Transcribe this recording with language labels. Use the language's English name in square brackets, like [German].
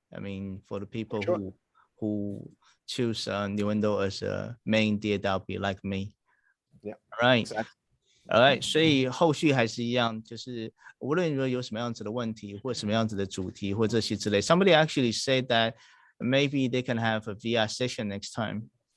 [English] I mean, for the people who choose Nuendo as a main DAW like me. Yeah. All right. Exactly. All right. [Chinese] 所以后续还是一样，就是无论说有什么样子的问题，或什么样子的主题，或这些之类。 [English] Somebody actually said that maybe they can have a VR session next time.